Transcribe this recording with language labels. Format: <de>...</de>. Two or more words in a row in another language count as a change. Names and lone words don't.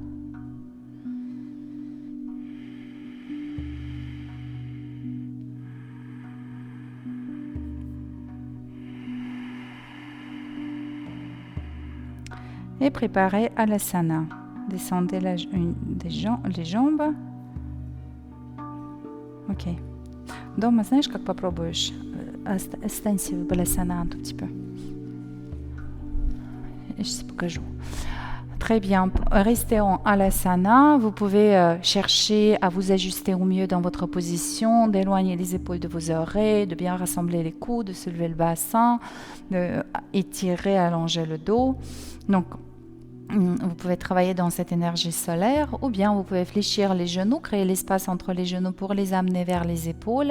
<fr>Et préparez Alasana. Descendez les jambes. Ok.</fr> <ru>Дома, знаешь, как попробуешь? Останься в Баласана</ru> <fr>un tout petit peu.</fr> <ru>Я сейчас покажу.</ru> <fr>Très bien. Restez en Alasana. Vous pouvez chercher à vous ajuster au mieux dans votre position, d'éloigner les épaules de vos oreilles, de bien rassembler les coudes, de soulever le bassin, d'étirer, allonger le dos. Donc, vous pouvez travailler dans cette énergie solaire ou bien vous pouvez fléchir les genoux, créer l'espace entre les genoux pour les amener vers les épaules.</fr>